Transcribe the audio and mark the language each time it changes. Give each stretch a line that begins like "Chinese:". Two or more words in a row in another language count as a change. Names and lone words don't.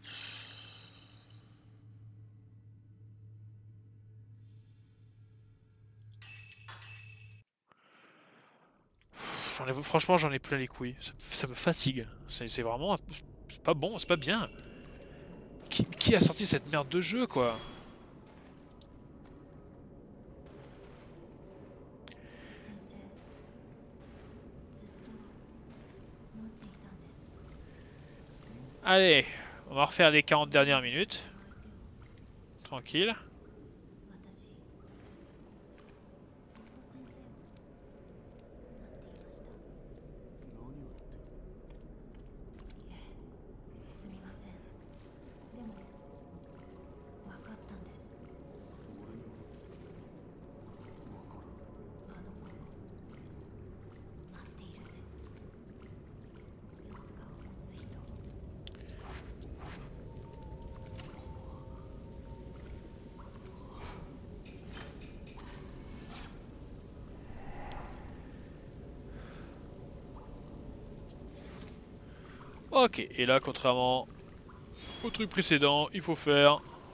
French: Franchement, j'en ai plein les couilles. Ça me fatigue. C'est vraiment... C'est pas bon, c'est pas bien. Qui a sorti cette merde de jeu, quoi?
Japanese: 先生ずっと待っていたんです
French: Allez, on va refaire les 40 dernières minutes.
Japanese: この相手を
French: Tranquille.
Japanese: 私ずっと先生を待っていました何を言ってるいえすみませんでも分かったんです俺にわからんあの子を待っているんですヨスガを持つ人
French: Ok, et là, contrairement au truc précédent, il faut faire...